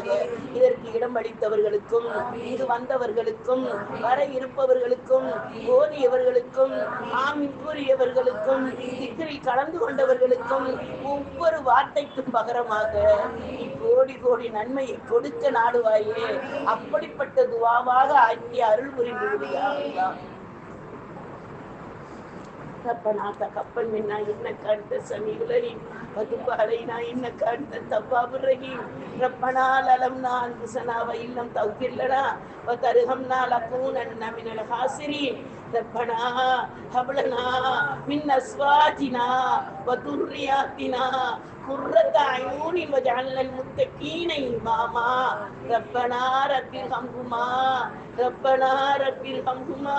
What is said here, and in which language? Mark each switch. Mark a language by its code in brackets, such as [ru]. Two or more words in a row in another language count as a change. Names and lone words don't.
[ta] இதற்கு இடம் அளித்தவர்களுக்கும் இங்கு வந்தவர்களுக்கும் வர இருப்பவர்களுக்கும் ஓதியவர்களுக்கும் ஆமீன் கூறியவர்களுக்கும் திக்கிரில் கலந்து கொண்டவர்களுக்கும் ஒவ்வொரு வார்த்தைக்கும் பகரமாக கோடி கோடி நன்மையை கொடுக்க நாடுவாயே. அப்படிப்பட்ட துவாவாக ஆக்கிய அருள் புரிந்து விடுவாயாக. [ar] ربنا تقبل منا انك انت السميع العليم وتب علينا انك انت التواب الرحيم ربنا ظلمنا انفسنا وان لم تغفر لنا وترحمنا لنكونن من الخاسرين ربنا هب لنا من ازواجنا وذرياتنا قرة أعين واجعلنا للمتقين إماما ربنا رب ارحمهما ربنا رب ارحمهما